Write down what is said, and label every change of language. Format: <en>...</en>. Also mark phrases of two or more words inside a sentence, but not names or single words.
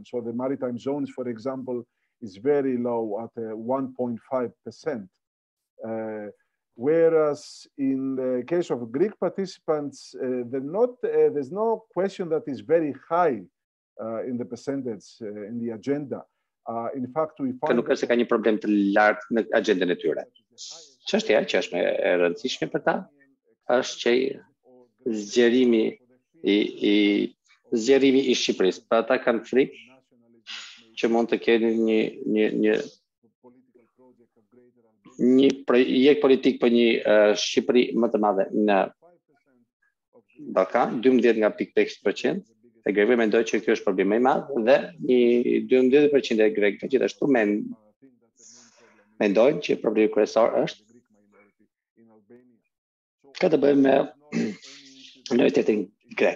<en>So the maritime zones, for example, is very low at 1.5%. Whereas in the case of Greek participants, there's no question that is very high in the percentage in the agenda. In fact, we find...</en> <sq>Nuk është se ka një problem të lartë në agjendën e tyre. Çështja që është e rëndësishme për ta është që zgjerimi i Shqipërisë. Pra ata kanë frikë që mund të kenë një projekt politik për një Shqipëri më të madhe në Balkan, 12 nga 5% e grekëve mendojnë që kjo është problem më i madh, dhe një 12% e grekëve gjithashtu mendojnë që problemi kryesor është ka të bëjë me lojalitetin grek.</sq>